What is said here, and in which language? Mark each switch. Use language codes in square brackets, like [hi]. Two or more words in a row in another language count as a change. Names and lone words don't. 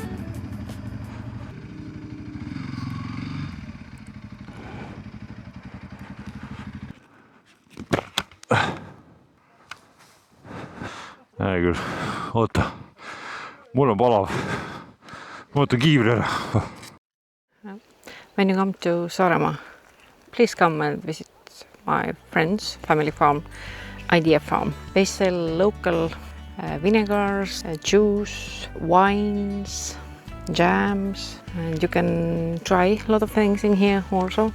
[et] Näe küll, oota, mul on palav, ma võtan kiivri ära. [en] When you come to Saaremaa, please come and visit my friends' family farm, Idea Farm. They sell local vinegars, juice, wines, jams, and you can try a lot of things in here also.